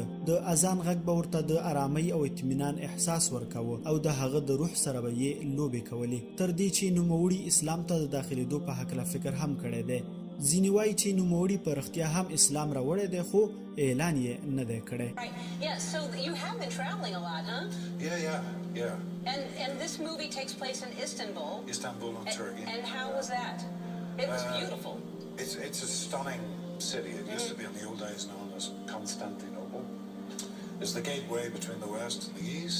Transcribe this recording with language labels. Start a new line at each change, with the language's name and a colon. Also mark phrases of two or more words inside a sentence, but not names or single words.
Pashto: د اذان غږ به ورته د ارامۍ او اطمینان احساس ورکاوه او د هغه د روح سره به یې لوبې کولې، تر دې چې نوموړي اسلام ته د داخلېدو په هکله فکر هم کړی دی. ځینې وایي چې نوموړي په رښتیا هم اسلام راوړی دی خو اعلان یې نه دی کړی.
English: Yeah, so you have been traveling a lot, huh? Yeah. And this movie takes place in Istanbul. Istanbul in Turkey. And how was that? It was beautiful. It's a stunning city. It used to be in the old days known as Constantinople. It's the gateway between the West and the East.